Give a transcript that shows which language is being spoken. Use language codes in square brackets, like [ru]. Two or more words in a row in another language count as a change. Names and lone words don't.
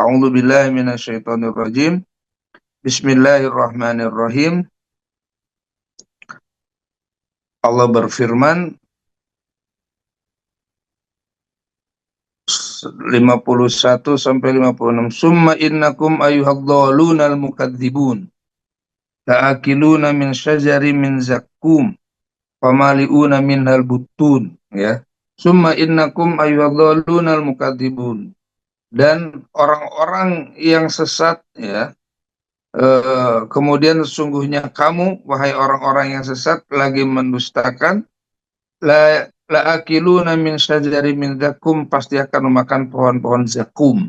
[ar] أعوذ بالله من الشيطان الرجيم. بسم الله الرحمن الرحيم. [id] Allah berfirman, 51 sampai 56. [ar] ثم إنكم أيها الضالون المكذبون لآكلون من شجر من زقوم فمالئون منها البطون, [id] ya. [ar] ثم إنكم أيها الضالون المكذبون, [id] dan orang-orang yang sesat, ya. Kemudian sesungguhnya kamu, wahai orang-orang yang sesat, lagi mendustakan. [ar] لآكلون من شجر من زقوم, [id] pasti akan memakan pohon-pohon zakum.